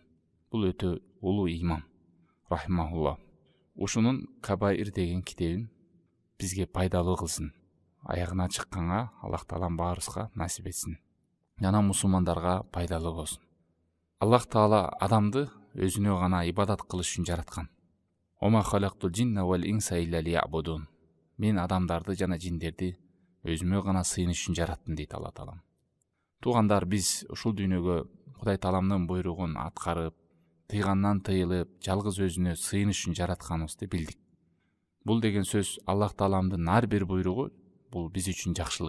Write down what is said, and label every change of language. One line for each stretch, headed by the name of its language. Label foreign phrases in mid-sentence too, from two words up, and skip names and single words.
Kyrgyz: Бул өтө улуу имам, рахимахулла. Ушунун Кабаир деген китебин бизге пайдалуу кылсын. Аягына чыкканга Аллах Таалам баарыбызга насип этсин. Жана мусулмандарга пайдалуу болсун. Аллах Таала адамды өзүнө гана ибадат кылыш үчүн жараткан.
Arabic: وما خلقت الجن والإنس إلا ليعبدون.
Kyrgyz: Мен адамдарды жана жиндерди өзүмө гана сыйыныш үчүн жараттым дейт Алла Таалам. Туугандар, биз ушул дүйнөгө Кудай Тааламдын буйругун аткарып, тыйгандан тыйылып, жалгыз өзүнө сыйыныш үчүн жаратканыбызды билдик. Бул деген сөз Аллах Тааламдын ар бир буйругу бул биз үчүн жакшылык.